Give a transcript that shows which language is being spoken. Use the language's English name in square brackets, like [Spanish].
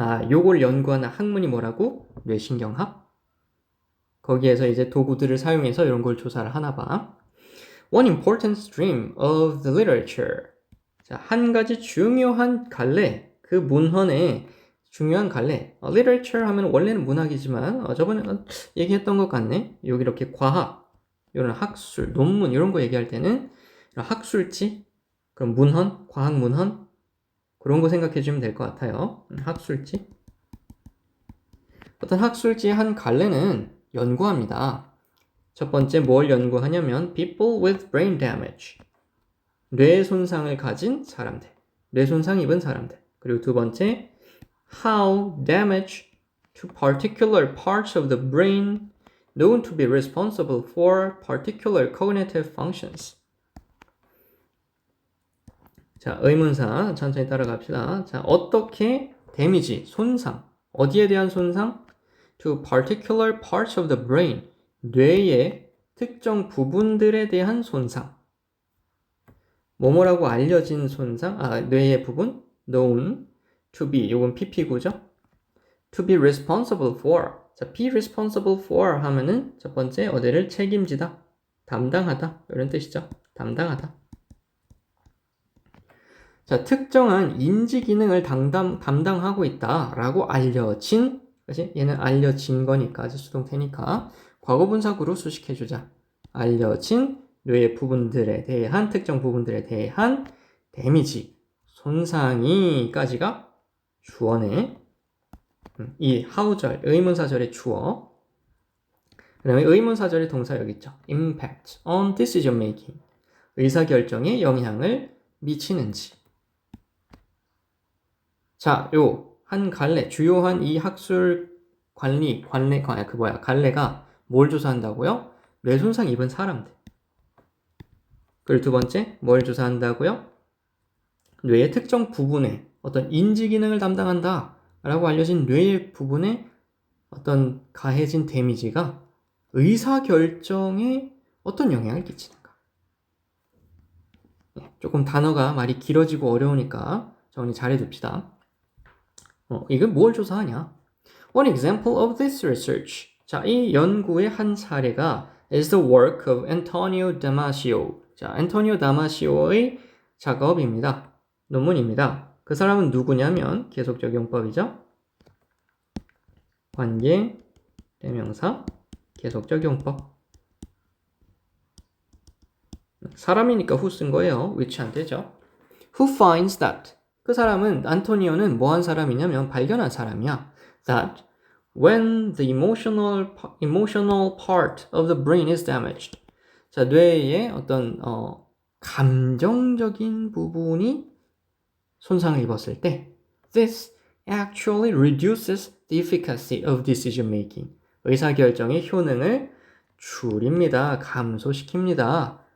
[Korean] 요걸 연구하는 학문이 뭐라고? 뇌신경학? 거기에서 이제 도구들을 사용해서 이런 걸 조사를 하나 봐. [English] One important stream of the literature. [Korean] 자, 한 가지 중요한 갈래, 그 문헌의 중요한 갈래. literature 하면 원래는 문학이지만 저번에 얘기했던 것 같네. 여기 이렇게 과학, 이런 학술, 논문 이런 거 얘기할 때는 이런 학술지, 그럼 문헌, 과학 문헌 그런 거 생각해 주면 될 것 같아요. 학술지. 어떤 학술지의 한 갈래는 연구합니다. 첫 번째 뭘 연구하냐면 [English] people with brain damage. [Korean] 뇌 손상을 가진 사람들. 뇌 손상 입은 사람들. [English] 그리고 두 번째 how damage to particular parts of the brain known to be responsible for particular cognitive functions. [Korean] 자, 의문사 천천히 따라갑시다. 자, 어떻게 데미지, 손상, 어디에 대한 손상? [English] To particular parts of the brain, [Korean] 뇌의 특정 부분들에 대한 손상. 뭐뭐라고 알려진 손상, 뇌의 부분, [English] known to be, [Korean] 요건 PP구죠? [English] To be responsible for. [Korean] 자, [English] be responsible for [Korean] 하면은 첫 번째 어디를 책임지다, 담당하다 이런 뜻이죠. 담당하다. 자, 특정한 인지 기능을 담당하고 있다라고 알려진, 그치? 얘는 알려진 거니까, 수동태니까 과거분사구로 수식해주자. 알려진 뇌의 부분들에 대한, 특정 부분들에 대한 데미지, 손상이까지가 주어네. 이 how절, 의문사절의 주어. 그 다음에 의문사절의 동사 여기 있죠. [English] impact on decision making. [Korean] 의사결정에 영향을 미치는지. 자, 한 갈래, 주요한 이 학술 갈래가 뭘 조사한다고요? 뇌손상 입은 사람들. 그리고 두 번째, 뭘 조사한다고요? 뇌의 특정 부분에 어떤 인지 기능을 담당한다 라고 알려진 뇌의 부분에 어떤 가해진 데미지가 의사결정에 어떤 영향을 끼치는가. 조금 단어가 말이 길어지고 어려우니까 정리 잘해둡시다. 이건 뭘 조사하냐? [English] One example of this research. [Korean] 자, 이 연구의 한 사례가 [English] is the work of Antonio Damasio. [Korean] 자, 안토니오 다마시오의 작업입니다. 논문입니다. 그 사람은 누구냐면 계속적용법이죠. 관계, 대명사, 계속적용법. 사람이니까 who 쓴 거예요. which 안 되죠. [English] Who finds that? [Korean] 그 사람은, 안토니오는 뭐 한 사람이냐면 발견한 사람이야. [English] That when the emotional part of the brain is damaged. [Korean] 자, 뇌의 어떤 감정적인 부분이 손상을 입었을 때 [English] this actually reduces the efficacy of decision making. [Korean] 의사결정의 효능을 줄입니다. 감소시킵니다.